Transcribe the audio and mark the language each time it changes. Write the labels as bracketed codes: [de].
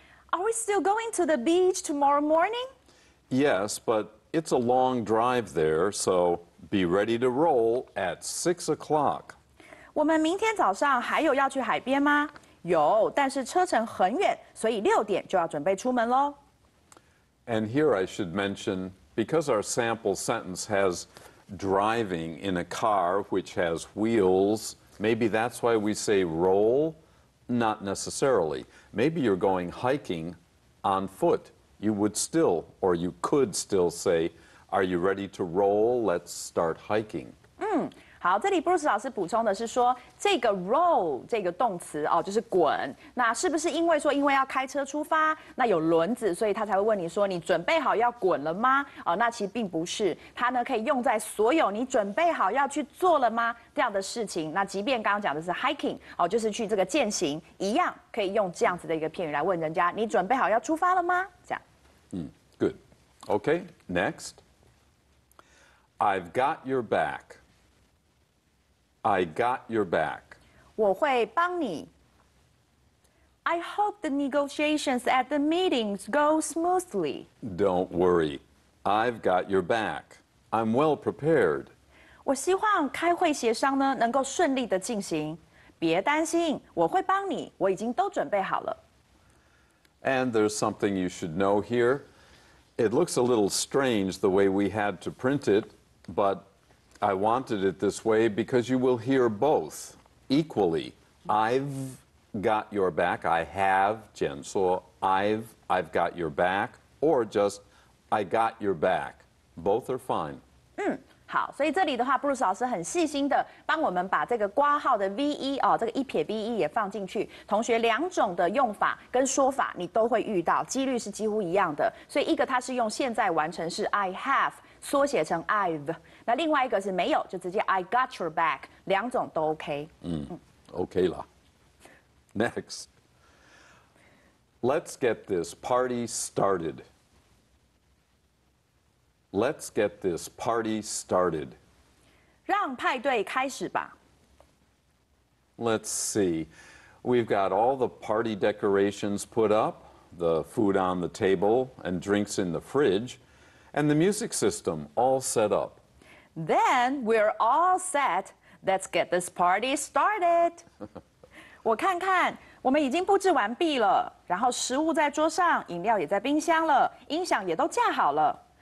[en] Are we still going to the beach tomorrow morning? Yes, but it's a long drive there, so be ready to roll at 6 o'clock. [zh] 我们明天早上还有要去海边吗？有，但是车程很远，所以6点就要准备出门喽。 [en] And here I should mention, because our sample sentence has driving in a car which has wheels, maybe that's why we say roll. Not necessarily. Maybe you're going hiking on foot. You would still, or you could still say, are you ready to roll? Let's start hiking. [zh] 好，这里 Bruce 老师补充的是说，这个 roll 这个动词哦，就是滚。那是不是因为要开车出发，那有轮子，所以他才会问你说，你准备好要滚了吗？哦，那其实并不是，它呢可以用在所有你准备好要去做了吗这样的事情。那即便刚刚讲的是 hiking 哦，就是去这个健行，一样可以用这样子的一个片语来问人家，你准备好要出发了吗？这样。 [en] Good. Okay, next. I've got your back. I got your back. [zh] 我会帮你。 [en] I hope the negotiations at the meetings go smoothly. Don't worry. I've got your back. I'm well prepared. [zh] 我希望开会协商呢能够顺利的进行。别担心，我会帮你，我已经都准备好了。 [en] And there's something you should know here. It looks a little strange the way we had to print it, but I wanted it this way because you will hear both equally. I've got your back. I have, Jen. So I've got your back, or just I got your back. Both are fine. [zh] 好，所以这里的话，布鲁斯老师很细心的帮我们把这个括号的 ve 哦，这个一撇 ve 也放进去。同学两种的用法跟说法你都会遇到，几率是几乎一样的。所以一个它是用现在完成式 [en] I have [zh] 缩写成 I've， 那另外一个是没有，就直接 [en] I got your back， [zh] 两种都 OK。 [en] OK 啦。Next. Let's get this party started. Let's get this party started. [zh] 让派对开始吧。 [en] Let's see. We've got all the party decorations put up, the food on the table, and drinks in the fridge, and the music system all set up. Then we're all set. Let's get this party started. [zh] 我看看，我们已经布置完毕了，然后食物在桌上，饮料也在冰箱了，音响也都架好了。